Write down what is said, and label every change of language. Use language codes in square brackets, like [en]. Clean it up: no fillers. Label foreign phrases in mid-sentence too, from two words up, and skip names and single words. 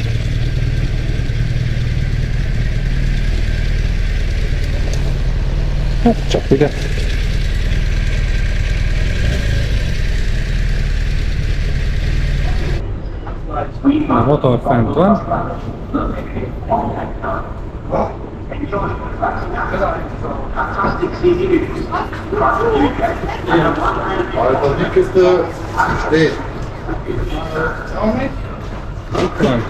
[hu] Hát csak ide. A motor fent van. [de] Also dickeste steht. [hu] Itt van.